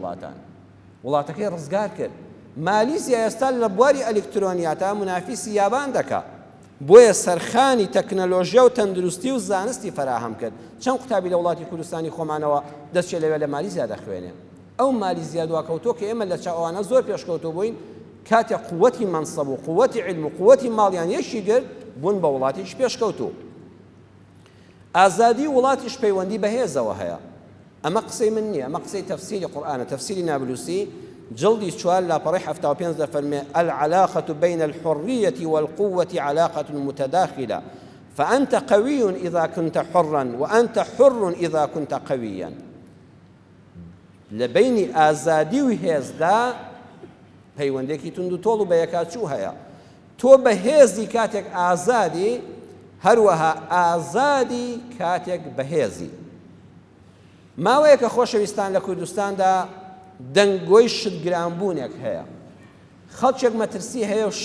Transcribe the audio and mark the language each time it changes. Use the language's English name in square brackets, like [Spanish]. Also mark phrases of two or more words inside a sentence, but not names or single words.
[Central Kurdish] وڵاتان وڵاتەکەی ڕزگار کرد مالیزیا ئێستا لە بواری ئەلکترۆنیاتە منافیسی یابان دەکات بۆیە سەرخانی تەکنەلۆژیا و تەندروستی و زانستی فراهەم کرد چەند قوتابی لە وڵاتی کوردستانی خۆمانەوە دەستێ لەوێ لە مالیزیا دەخوێنێ ئەو مالیزیا دواکەوتۆ کە ئێمە لە چاوانە زۆر پێشکەوتۆ بووین کاتێ قووەتی مەنسەب و قووەتی عیلم و قووەتی ماڵیان یەشی کرد بوون بە وڵاتیش پێشکەوتوو ئازادی وڵاتیش پەیوەندی بەهێزەوە هەیە ئەمە قسەی من نییە ئەمە قسەی تەفسیری قورئانە تەفسیری نابلوسی جلدی 4 لاپەڕەی 75 دەفەرمێ [Arabic] العلاقة بين الحرية والقوة علاقة متداخلة فأنت قوي إذا كنت حرا وأنت حر إذا كنت قويا [Central Kurdish] لبين آزادی و هێزدا پەیوەندێکی تونند و تۆڵ و بە یەکاچوو هەیە تۆ بە هێزی کاتێک ئازادی هەروەها ئازادی کاتێک بەهێزی ماوەیە کە خۆشەویستان لە کوردستاندا دەنگۆی شتگرانبوونێک هەیە خەڵکێک مەترسی هەیە و